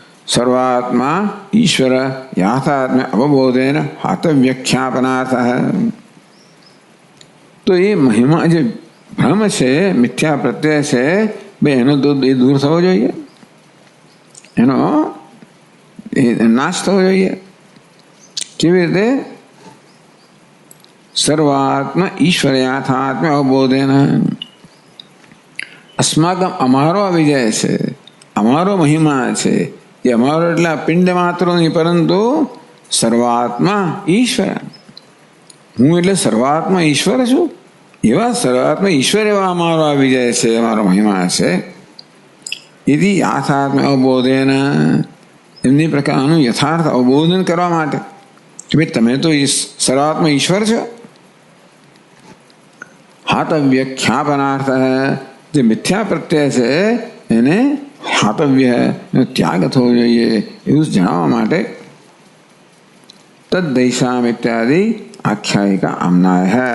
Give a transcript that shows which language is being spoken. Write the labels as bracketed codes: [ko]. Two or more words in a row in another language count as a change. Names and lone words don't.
[sa] सर्वात्मा ईश्वर याथात्म्य अवबोधेन हातव्यख्यापनार्थ है। [hi] तो ये महिमा जो भ्रम से मिथ्या प्रत्यय से भाई [gu] એનો દૂર થવો જોઈએ, એનો નાશ થવો જોઈએ। કેવી રીતે? [sa] सर्वात्मा ईश्वर याथात्म्य अवबोधेन अस्माकम [gu] અમારો વિજય છે, અમારો મહિમા છે। ये अमारो એટલે પિંડ માત્ર નહીં, પરંતુ સર્વાત્મા ઈશ્વર, હું એટલે સર્વાત્મા ઈશ્વર છું, એવા સર્વાત્મા ઈશ્વર એવા અમારો આવી જાય છે, અમારો મહિમા છે. [sa] यदि याथात्म अवबोधेन [gu] એમની પ્રકારનું યથાર્થ અવબોધન કરવા માટે કે ભાઈ તમે તો સર્વાત્મા ઈશ્વર છો. હાતવ્ય ખ્યાપનાર્થ જે મિથ્યા પ્રત્યય છે એને હાતવ્ય ત્યાગ થવો જોઈએ એવું જણાવવા માટે તદ્દૈશામ ઇત્યાદિ આખ્યાયિકા આમનાય હૈ.